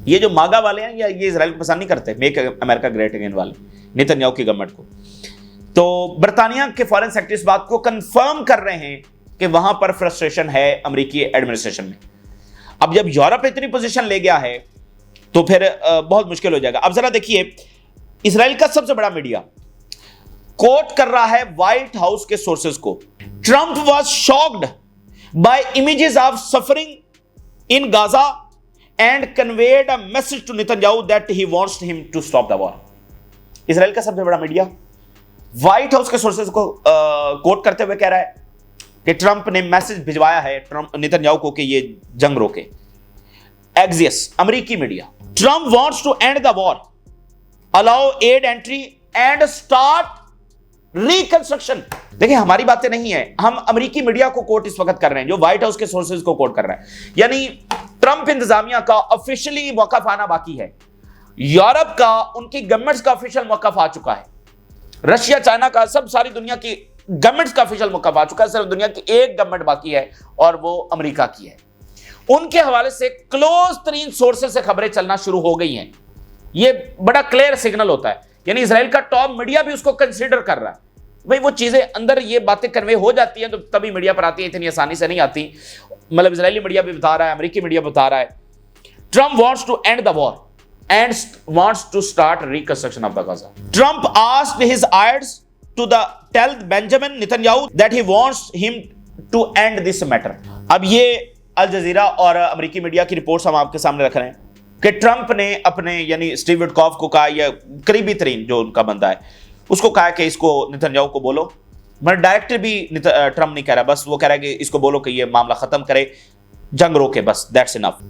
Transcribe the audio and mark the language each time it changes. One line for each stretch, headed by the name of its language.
Urdu: یہ جو ماگا والے ہیں یا یہ اسرائیل کو پسند نہیں کرتے، میک امریکہ گریٹ اگین والے نیتن یاہو کی گورنمنٹ کو، تو برطانیہ کے فارن سیکرٹری اس بات کو کنفرم کر رہے ہیں کہ وہاں پر فرسٹریشن ہے امریکی ایڈمنسٹریشن میں. اب جب یورپ اتنی پوزیشن لے گیا ہے تو پھر بہت مشکل ہو جائے گا. اب ذرا دیکھیے اسرائیل کا سب سے بڑا میڈیا کوٹ کر رہا ہے وائٹ ہاؤس کے سورسز کو.
English: Trump was shocked by images of suffering in Gaza and conveyed a message to Netanyahu that he wants him to stop the war.
Urdu: اسرائیل کا سب سے بڑا میڈیا وائٹ ہاؤس کے سورسز کو کوٹ کرتے ہوئے کہہ رہا ہے کہ ٹرمپ نے میسج بھجوایا ہے نیتن یاہو کو کہ یہ جنگ روکے.
English: Axios
Urdu: امریکی media,
English: Trump wants to end the war, allow aid entry and start reconstruction.
Urdu: دیکھیں ہماری باتیں نہیں ہیں، ہم امریکی میڈیا کو کوٹ اس وقت کر رہے ہیں جو وائٹ ہاؤس کے سورسز کو کوٹ کر رہا ہے. یعنی ٹرمپ انتظامیہ کا آفیشلی موقف آنا باقی ہے، یورپ کا ان کی گورنمنٹس کا آفیشل موقف آ چکا ہے، رشیا چائنا کا ساری دنیا کی گورنمنٹس کا آفیشل موقف آ چکا ہے، صرف دنیا کی ایک گورنمنٹ باقی ہے اور وہ امریکہ کی ہے. ان کے حوالے سے کلوز ترین سورسز سے خبریں چلنا شروع ہو گئی ہیں. یہ بڑا کلیئر سگنل ہوتا ہے، یعنی اسرائیل کا ٹاپ میڈیا بھی اس کو کنسیڈر کر رہا ہے. بھئی وہ چیزیں اندر یہ باتیں کنوے ہو جاتی ہیں تو تبھی میڈیا پر آتی ہیں، اتنی آسانی سے نہیں آتی. مطلب اسرائیلی میڈیا بھی بتا رہا ہے، امریکی میڈیا بتا رہا ہے Trump
English: wants to end the war and wants to start reconstruction of the Gaza. Trump asked his aides to tell Benjamin Netanyahu that he wants him to end this matter.
Urdu: اب یہ Al Jazeera اور امریکی media کی reports ہم آپ کے سامنے رکھ رہے ہیں کہ ٹرمپ نے اپنے یعنی اسٹیو وٹکوف کو کہا، یا قریبی ترین جو ان کا بندہ ہے اس کو کہا کہ اس کو نیتن یاہو کو بولو. مگر ڈائریکٹر بھی ٹرمپ نہیں کہہ رہا، بس وہ کہہ رہا ہے کہ اس کو بولو کہ یہ معاملہ ختم کرے، جنگ روکے، بس
English: That's enough.